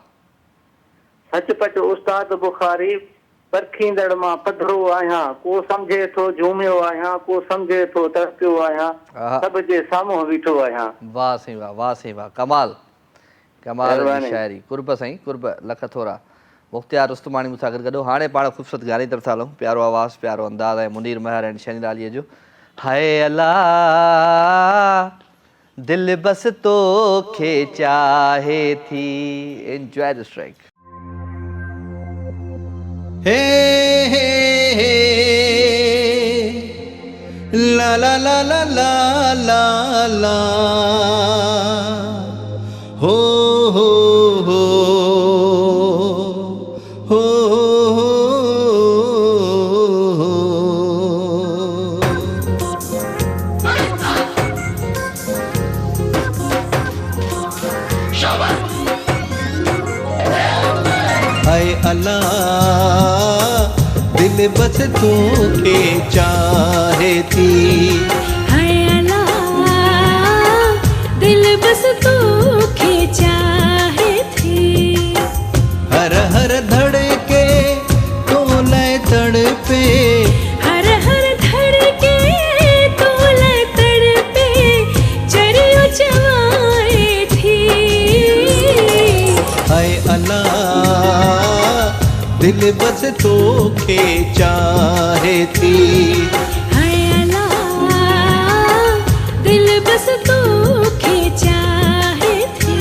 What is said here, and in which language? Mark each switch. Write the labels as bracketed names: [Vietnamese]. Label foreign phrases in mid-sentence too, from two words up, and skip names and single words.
[Sindhi] सचपच उस्ताद बुखारी परखींदड़ मां पधरो आहियां को सम्झे थो झूमियो आहियां को सम्झे थो तड़पियो आहियां सभ जे साम्हूं बीठो आहियां वाह साईं वाह कमाल कमाल जी शाइरी कुर्ब साईं कुर्ब लख थोरा मुख्तियार उस्तमानी मूंसां गॾु हाणे पाण ख़ूबसूरत गाने तरफ़ था हलूं प्यारो आवाज़ प्यारो अंदाज़ ऐं मुनीर महर ऐं शनि लालीअ जो हाय अल्लाह दिल बस तो खे चाहे थी [English] enjoy this track हे ला ला ला ला ला ला ला हो हो हो [Sindhi] हो हाय अल्लाह दिल बस तू के चाहे थी हाय अल्लाह दिल बस तू के चाहे थी हर हर धड़के तो लय तड़पे हर हर धड़के तो लय तड़पे चरियो चवाए थी हाय अल्लाह दिल बस तो के चाहे थी हाय अल्लाह दिल बस तू के चाहे थी